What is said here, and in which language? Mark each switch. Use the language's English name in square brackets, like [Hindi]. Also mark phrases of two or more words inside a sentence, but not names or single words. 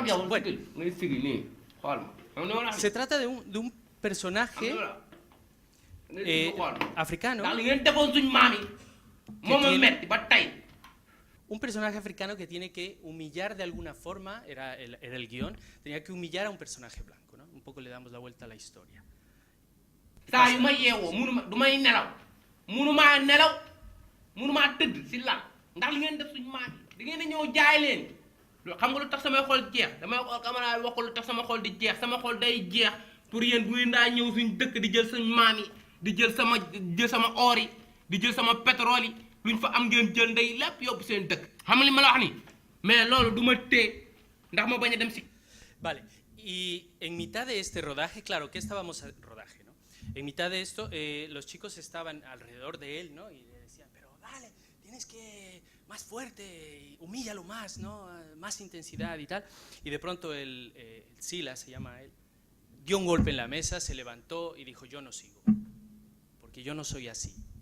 [Spanish] Bueno, se trata de un personaje africano. Un personaje africano que tiene que humillar de alguna forma, era el guión, tenía que humillar a un personaje blanco, ¿no? Un poco le damos la vuelta a la historia. [Wolof] xam nga lu tax sama xol jeex damay ko camarade wax ko lu tax sama xol di jeex sama xol day jeex pour yeen bu ngeen da ñew suñ dëkk di jël suñ maam yi di jël sama or yi di jël sama pétrole yi luñ fa am ngeen jël ndey lépp yóbbu seen dëkk xam nga li ma la wax ni mais loolu duma té ndax ma baña dem ci. [Spanish] Vale, y en mitad de este rodaje, claro que estábamos al rodaje, ¿no? En mitad de esto los chicos estaban alrededor de él, ¿no? Y le decían, pero dale, tienes que más fuerte, humíllalo más, ¿no? Más intensidad y tal. Y de pronto el Sila, se llama él, dio un golpe en la mesa, se levantó y dijo, yo no sigo, porque yo no soy así.